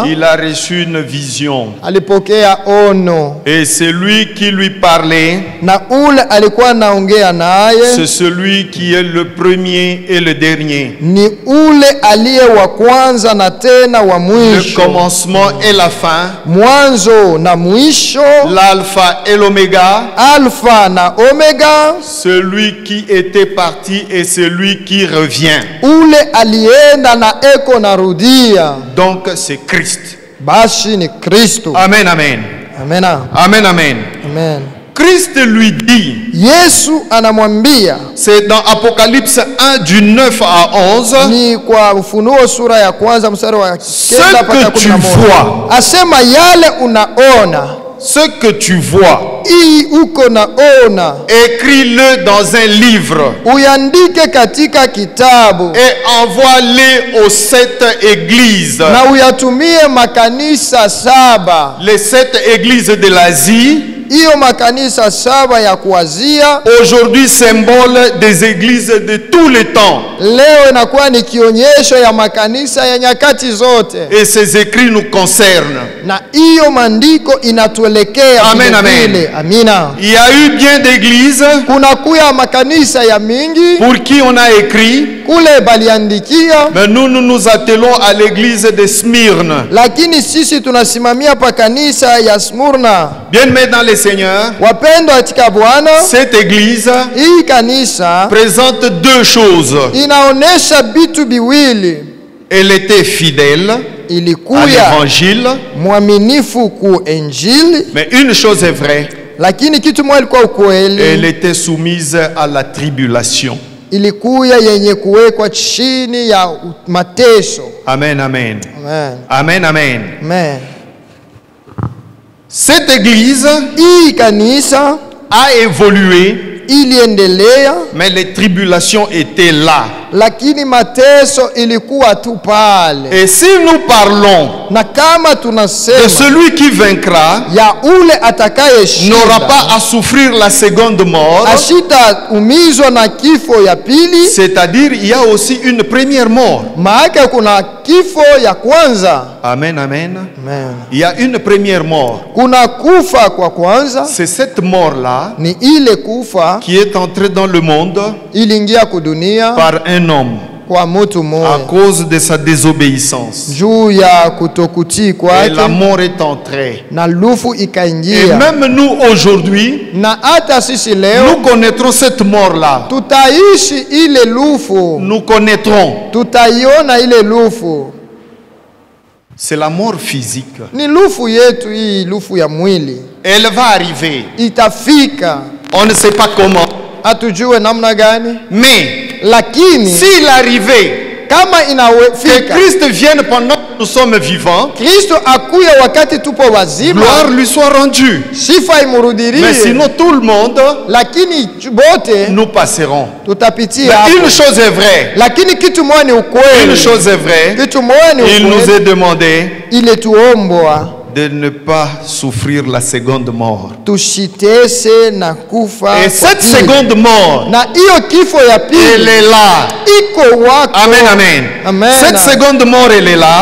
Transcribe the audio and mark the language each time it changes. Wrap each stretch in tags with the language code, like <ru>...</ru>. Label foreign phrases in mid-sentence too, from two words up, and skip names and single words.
<fr>il a reçu une vision.</fr> <sw>alipokea ono,</sw> <fr>Et celui qui lui parlait,</fr> <sw>na ule alikuwa naongea naye</sw> <fr>c'est celui qui est le premier et le dernier.</fr> <sw>ni ule aliye wa kwanza na tena wa</sw> <fr>Le</fr> <sw>mwisho,</sw> <fr>commencement et la fin,</fr> <sw>mwanzo na mwisho,</sw> <fr>l'alpha et l'oméga,</fr> <sw>alfa na omega,</sw> <fr>celui qui était parti et celui qui revient.</fr> <sw>ule alienda na eko narudia.</sw> <fr>Donc c'est Christ.</fr> <sw>Basi ni Kristo.</sw> <fr>Amen, amen.</fr> <sw>Amena.</sw> <fr>Amen, amen.</fr> <sw>Amen.</sw> <fr>Christ lui dit,</fr> <sw>Yesu anamwambia,</sw> <fr>c'est dans Apocalypse 1 du 9 à 11,</fr> <sw>ni kwa Ufunuo sura ya kwanza mstari wa 9</sw> <fr>Ce</fr> <sw>mpaka</sw> <fr>que tu</fr> <sw>11.</sw> <fr>vois.</fr> <sw>Asema yale unaona,</sw> <fr>ce que tu vois,</fr> <sw>hii uko naona,</sw> <fr>écris-le dans un livre</fr> <sw>uyandike katika kitabu</sw> <fr>et envoie-le aux 7 églises.</fr> <sw>na uyatumie makanisa 7.</sw> <fr>Les 7 églises de l'Asie,</fr> <sw>Hiyo makanisa 7 ya kuazia</sw> <fr>aujourd'hui symbole des églises de tous les temps.</fr> <sw>leo inakuwa ni kionyesho ya makanisa ya nyakati zote,</sw> <fr>Et ces écrits nous concernent.</fr> <sw>na hiyo maandiko inatuelekea</sw> <fr>Amen,</fr> <sw>vile</sw> <fr>amen.</fr> <sw>vile. Amina.</sw> <fr>Il y a eu bien d'églises</fr> <sw>Kuna kuya makanisa ya mingi</sw> <fr>pour qui on a écrit,</fr> <sw>kule baliandikia,</sw> <fr>mais nous nous attelons à l'église de Smyrne.</fr> <sw>lakini sisi tunasimamia pa kanisa ya Smurna.</sw> <fr>Bien-aimés dans le Seigneur,</fr> <sw>Wapendwa katika Bwana,</sw> <fr>cette église</fr> <sw>hii kanisa</sw> <fr>présente deux choses.</fr> <sw>inaonesha vitu biwili.</sw> <fr>Elle était fidèle à</fr> <sw>Ilikuya</sw> <fr>l'évangile,</fr> <sw>mwaminifu ku Injili,</sw> <fr>mais une chose est vraie,</fr> <sw>lakini kitu moja ilikuwa</sw> <fr>Elle</fr> <sw>ukweli,</sw> <fr>était soumise à la tribulation.</fr> <sw>ilikuwa yenye kuwekwa chini ya mateso.</sw> <fr>Amen, amen.</fr> <sw>Amen.</sw> <fr>Amen, amen.</fr> <sw>Amen.</sw> <fr>Cette église</fr> <sw>Hii kanisa</sw> <fr>a évolué,</fr> <sw>iliendelea,</sw> <fr>mais les tribulations étaient là.</fr> <sw>lakini mateso ilikuwa tu pale.</sw> <fr>Et si nous parlons</fr> <sw>Na kama</sw> <fr>de</fr> <sw>tunasema</sw> <fr>celui qui vaincra,</fr> <sw>ya ule atakayeshinda,</sw> <fr>n'aura pas à souffrir la seconde mort,</fr> <sw>ashitaumizwa na kifo ya pili,</sw> <fr>c'est-à-dire il y a aussi une première mort.</fr> <sw>maana kuna kifo ya kwanza.</sw> <fr>Amen, amen.</fr> <sw>Amen.</sw> <fr>Il y a une première mort.</fr> <sw>Kuna kufa kwa kwanza,</sw> <fr>C'est cette mort-là</fr> <sw>ni ile kufa</sw> <fr>qui est entrée dans le monde</fr> <sw>iliingia kudunia</sw> <fr>par un homme</fr> <sw>kwa mtu</sw> <fr>à</fr> <sw>mmoja</sw> <fr>cause de sa désobéissance.</fr> <sw>juu ya kutokutii</sw> <fr>Et</fr> <sw>kwake,</sw> <fr>la mort est entrée.</fr> <sw>na lufu</sw> <fr>Et</fr> <sw>ikaingia.</sw> <fr>même nous aujourd'hui,</fr> <sw>Na hata sisi leo</sw> <fr>nous connaîtrons cette mort-là.</fr> <sw>tutaishi ile lufu,</sw> <fr>Nous connaîtrons.</fr> <sw>tutaiona ile lufu.</sw> <fr>C'est la mort physique.</fr> <sw>Ni lufu yetu hii, lufu ya mwili</sw> <fr>Elle va arriver.</fr> <sw>itafika,</sw> <fr>On ne sait pas comment.</fr> <sw>hatujue namna gani,</sw> <fr>Mais</fr> <sw>lakini</sw> <fr>s'il arrivait</fr> <sw>kama</sw> <fr>que</fr> <sw>inawefika,</sw> <fr>Christ vienne pendant que nous sommes vivants,</fr> <sw>Kristo akuya wakati tupo wazima,</sw> <fr>gloire lui soit rendue.</fr> <sw>sifa</sw> <fr>Mais</fr> <sw>imurudirie,</sw> <fr>sinon, tout le monde,</fr> <sw>lakini bote</sw> <fr>nous passerons.</fr> <sw>tutapitia</sw> <fr>Mais</fr> <sw>hapo.</sw> <fr>une chose est vraie.</fr> <sw>Lakini kitu moja ni</sw> <fr>Une</fr> <sw>ukweli,</sw> <fr>chose est vraie.</fr> <sw>kitu moja ni</sw> <fr>Il nous</fr> <sw>ukweli,</sw> <fr>est demandé</fr> <sw>ile tuombwa</sw> <fr>de ne pas souffrir la seconde mort.</fr> <sw>tushitese na kufa</sw> <fr>Et</fr> <sw>kwa</sw> <fr>cette</fr> <sw>pili.</sw> <fr>seconde mort,</fr> <sw>Na hiyo kifo ya</sw> <fr>elle</fr> <sw>pili</sw> <fr>est là.</fr> <sw>iko wako.</sw> <fr>Amen, amen.</fr> <sw>Amen.</sw> <fr>Cette seconde mort, elle est là.</fr>